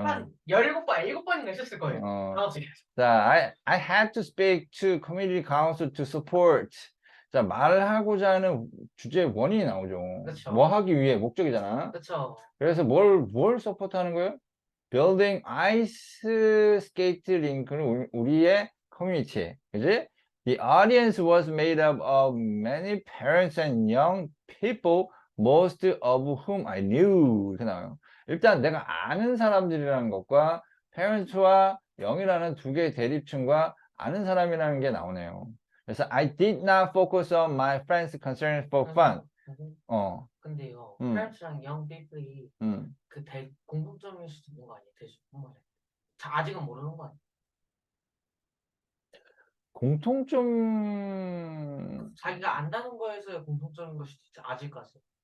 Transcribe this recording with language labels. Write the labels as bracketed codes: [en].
[ko] 한 17번, 7번인가 했었을 거예요. 어. 다음 [en] 자, I had to speak to community council to support. [ko] 자, 말하고자 하는 주제의 원인이 나오죠. 그쵸. 뭐 하기 위해 목적이잖아. 그렇죠. 그래서 뭘 서포트 하는 거예요? [en] Building ice skate rink를 [ko] 우리의 커뮤니티에. 그지? [en] The audience was made up of many parents and young people, most of whom I knew. [ko] 이렇게 나와요. 일단 내가 아는 사람들이라는 것과 parents와 영이라는 두 개의 대립층과 아는 사람이라는 게 나오네요. 그래서 [en] I did not focus on my friends' concerns for fun. [ko] 어. 근데요, 음. 페렌츠랑 영 피플이 그 공통점일 수도 있는 거 아니에요? 대충 아직은 모르는 거 아니에요? 공통점 자기가 안다는 거에서의 공통점인 것이 진짜 아직까지.